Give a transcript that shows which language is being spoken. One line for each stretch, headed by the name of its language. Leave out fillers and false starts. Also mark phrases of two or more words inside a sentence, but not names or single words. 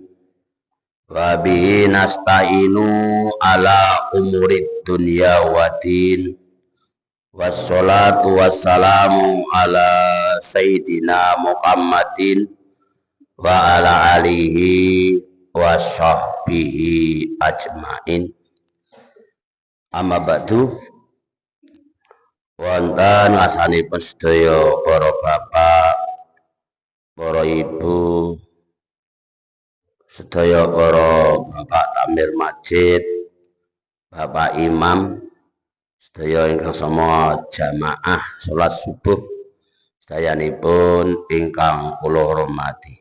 Arabic: وبه نستعين على أمور الدنيا والدين. والصلاة والسلام على سيدنا محمد وعلى آله وصحبه أجمعين. أما بعد.
Javanese: Wonten asanipun sedaya para bapak, para ibu, sedaya para bapak takmir masjid, bapak imam, sedaya ingkang sama jamaah salat subuh sedayanipun ingkang kula hormati.